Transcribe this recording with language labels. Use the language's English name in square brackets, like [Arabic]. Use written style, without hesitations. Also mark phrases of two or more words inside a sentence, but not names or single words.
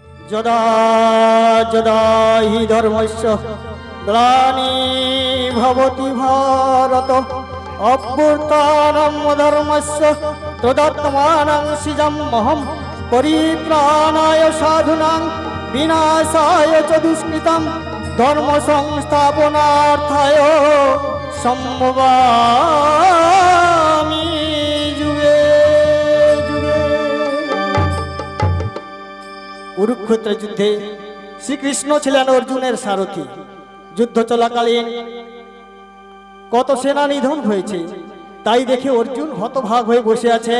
[Sanskrit] যদা যদা হি ধর্মস্য গ্লানি ভবতি ভারত অভ্যুত্থানম ধর্মস্য তদাত্মানং সৃজমহম পরিত্রাণায় সাধুনাং বিনাশায় চ দুষ্কৃতম ধর্ম সংস্থাপনার্থায় সম্ভবামি যুগে যুগে। [Bangla] কুরুক্ষেত্র যুদ্ধে শ্রীকৃষ্ণ ছিলেন অর্জুনের সারথি। যুদ্ধ চলাকালীন কত সেনা নিধন হয়েছে, তাই দেখে অর্জুন হতভাগ হয়ে বসে আছেন।